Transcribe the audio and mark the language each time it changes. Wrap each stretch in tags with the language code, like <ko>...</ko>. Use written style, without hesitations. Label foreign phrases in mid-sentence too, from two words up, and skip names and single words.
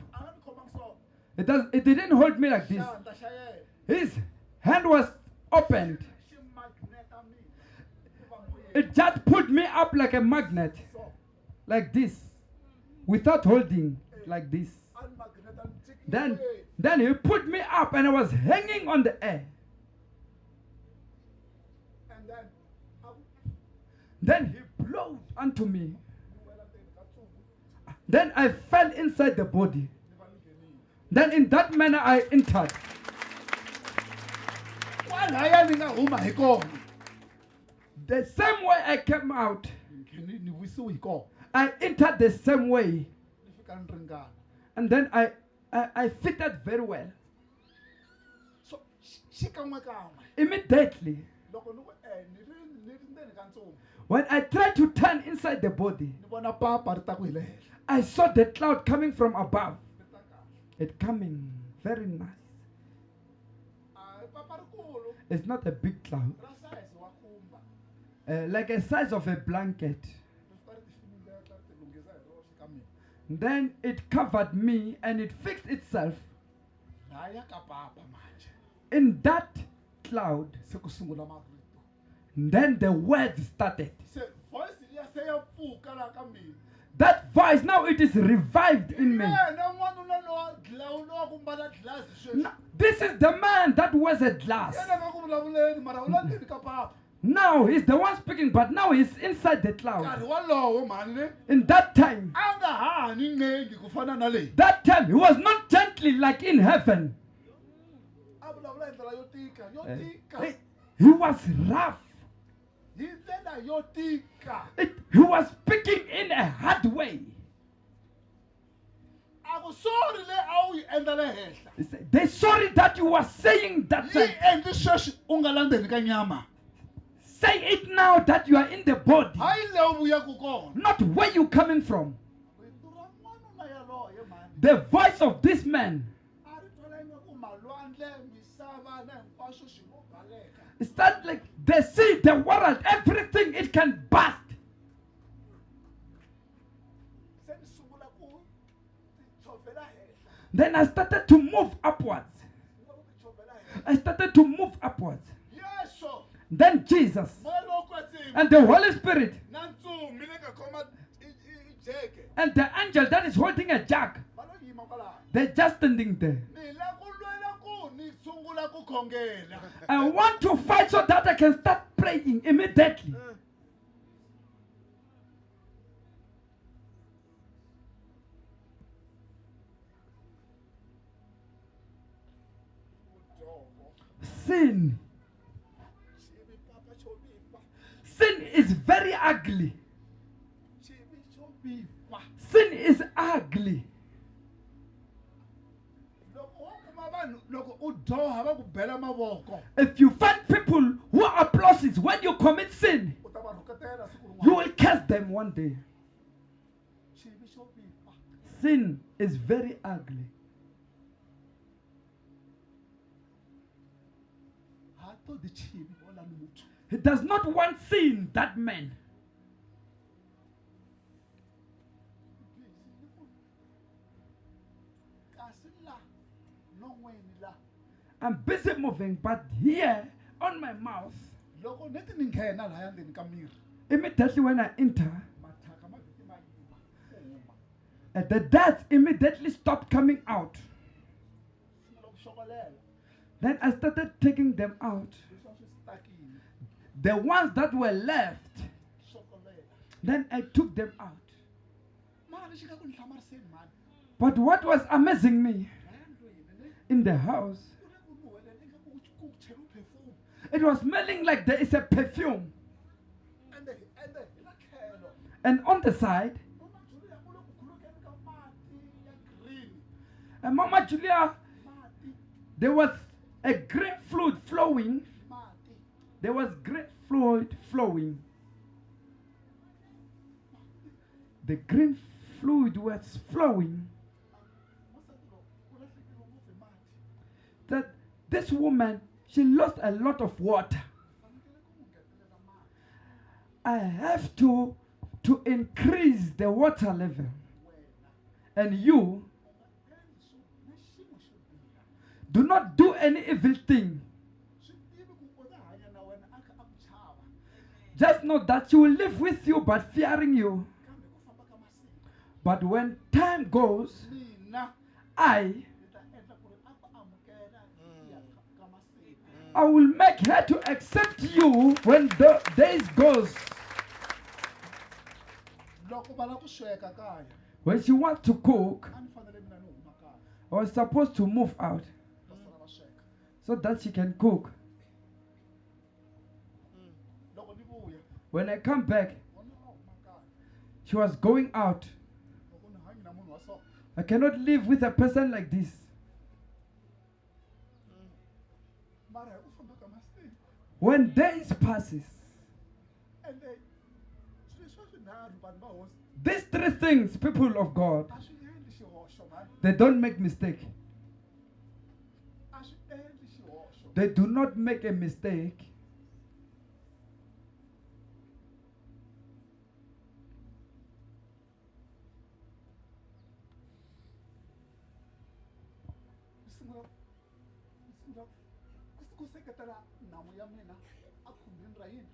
<ts>a nga ni khomangi so</ts> <en>It didn't hold me like this.</en> <ts>xandla xa yena</ts> <en>His hand was opened.</en> <ts>xi magneta mina ku va moyeni</ts> <en>It just put me up like a magnet,</en> <ts>so</ts> <en>like this, without holding, like this.</en> <ts>a ni magneta ni tiki</ts> <en>Then he put me up and I was hanging on the air. and then</en> <ts>a ku</ts> <en>Then he blew unto me.</en> <ts>ni wela ndzeni ka ntsumbu</ts> <en>Then I fell inside the body.</en> <ts>ni va ni nghenile</ts> <en>Then in that manner I entered.</en> <ts>kwalaya ni nga huma hi kona</ts> <en>The same way I came out,</en> <ts>ni wisiwe hi kona</ts> <en>I entered the same way.</en> <ts>ni fika ni ringana</ts> <en>And then I fitted very well.</en> <ts>so xikan'we kan'we</ts> <en>Immediately,</en> <ts>loko ni ku ni ri ndzeni ka ntsumbu</ts> <en>when I tried to turn inside the body,</en> <ts>ni vona papa ri ta ku hi le henhla</ts> <en>I saw the cloud coming from above.</en> <ts>ri ta kahle</ts> <en>It coming very nice.</en> <ts>a papa rikulu</ts> <en>It's not a big cloud,</en> <ts>ra size wa khumba</ts> <en>like a size of a blanket.</en> <ts>ri fika ri ti finingeta ri ti lunghisa hi roxe ka mina</ts> <en>Then it covered me and it fixed itself.</en> <ts>na ya ka papa manje</ts> <en>In that cloud,</en> <ts>se ku sungula marito</ts> <en>then the words started.</en> <ts>se voice liya se ya pfuka la ka mina</ts> <en>That voice, now it is revived in me.</en> <ts>yena n'wanuna lowa ku mbala glass sweswi</ts> <en>Now, this is the man that wears a glass.</en> <ts>yena nga ku vulavuleni mara u la ndzeni ka papa</ts> <en>Now he's the one speaking, but now he's inside the</en> <ts>nkarhi</ts> <en>cloud.</en> <ts>walowo mhani ne</ts> <en>In that time,</en> <ts>a nga hanyi ncengi ku fana na leyi</ts> <en>that time he was not gently like in heaven.</en> <ts>a vulavula hi ndlela yo tika yo tika</ts> <en>He was rough.</en> <ts>hi ndlela yo tika</ts> <en>He was speaking in a hard way.</en> <ts>a ku sori leyi a wu yi endla le henhla</ts> <en>He said, they're sorry that you were saying that.</en> <ts>yi</ts> <en>Thing.</en> <ts>endli sweswi u nga la ndzeni ka nyama</ts> <en>Say it now that you are in the body,</en> <ts>hayi leyi u vuyaku kona</ts> <en>not where you coming from.</en> <ts>rito ra n'wanuna yaloye mhani</ts> <en>The voice of this man</en> <ts>a ri twala ingaku malwandle misava na hinkwaswo swi ngo baleka</ts> <en>is that like the sea, the world, everything it can burst.</en> <ts>se ni sungula ku tichovela henhla</ts> <en>Then I started to move upwards.</en> <ts>ni nga ku tichovela henhla</ts> <en>I started to move upwards.</en> <ts>yeso</ts> <en>Then Jesus</en> <ts>moya lowo kwetsima</ts> <en>and the Holy Spirit</en> <ts>na ntsumi leyi nga khoma jeke</ts> <en>and the angel that is holding a jug,</en> <ts>va lo yima kwalaho</ts> <en>they're just standing there.</en> <ts>ni la ku lwela ku ni sungula ku khongela</ts> <en>I want to fight so that I can start praying immediately. Sin.</en> <ts>chivi papa xo vipa</ts> <en>Sin is very ugly.</en> <ts>chivi xo vipa</ts> <en>Sin is ugly.</en> <ts>loko wo kuma vanhu loko u dyoha va ku bela mavoko</ts> <en>If you find people who are applauses when you commit sin,</en> <ts>u ta va rhuketela siku</ts> <en>you</en> <ts>rin'wana</ts> <en>will curse them one day.</en> <ts>chivi xo vipa</ts> <en>Sin is very ugly.</en> <ve>ha ṱoḓi tshini hoḽani muthu</ve> <en>He does not want sin, that man.</en> <ts>kasi la non'weni la</ts> <en>I'm busy moving, but here on my mouth,</en> <ts>loko ni ti ni nghena lahaya ndzeni ka miri</ts> <en>immediately when I enter,</en> <ts>mathaka ma vheti ma yima ku huma</ts> <en>the dirt immediately stopped coming out.</en> <ts>sungula ku xokolela</ts> <en>Then I started taking them out.</en> <ts>leswi a swi stakile</ts> <en>The ones that were left,</en> <ts>xokolela</ts> <en>then I took them out.</en> <ts>mara lexi nga ku ni hlamariseni mani</ts> <en>But what was amazing me</en> <ts>lahaya ndlwini ni</ts> <en>in the house,</en> <ts>ku le ku nuheleni ingaku ku cheriwe perfume</ts> <en>it was smelling like there is a perfume.</en> <ts>ende hi la tlhelo</ts> <en>And on the side,</en> <ts>mama Julia u le ku khulukeni ka mati ya green</ts> <en>and Mama Julia,</en> <ts>mati</ts> <en>there was a green fluid flowing.</en> <ts>mati</ts> <en>There was green fluid flowing. The green fluid was flowing.</en> <ts>wasati lo u lahlekeriwe ngopfu hi mati</ts> <en>That this woman, she lost a lot of water.</en> <ts>fanekele ku n'wi ngetelela mati</ts> <en>I have to increase the water level.</en> <ts>wena</ts> <en>And you</en> <ts>u nga endli na xin'we xo biha</ts> <en>do not do any evil thing.</en> <ts>swi tivi ku u ta hanya na wena a kha a ku chava</ts> <en>Just know that she will live with you but fearing you.</en> <ts>kambe ku famba ka masiku</ts> <en>But when time goes,</en> <ts>mina</ts> <en>I</en> <ts>ni ta endla ku ri a ku amukela hi ya ka masiku</ts> <en>I will make her to accept you when the days goes.</en> <ts>loko va lava ku sweka kaya</ts> <en>When she wants to cook,</en> <ts>a ni fanele mina ni huma kaya</ts> <en>I was supposed to move out</en> <ts>va sala va sweka</ts> <en>so that she can cook.</en> <ts>loko ni vuya</ts> <en>When I come back,</en> <ts>vona a huma kaya</ts> <en>she was going out.</en> <ts>loko ni hanyi na munhu wa so</ts> <en>I cannot live with a person like this.</en> <ts>mara hi ku famba ka masiku</ts> <en>When days passes,</en> <ts>ende swilo leswi swinharhu vanhu va hosi</ts> <en>these three things, people of God,</en> <ts>a swi endli xihoxo mani</ts> <en>they don't make mistake.</en> <ts>a swi endli xihoxo</ts> <en>They do not make a mistake.</en> <ts>ni sungula ku seketela nhamu ya mina a khumbini ra yini</ts>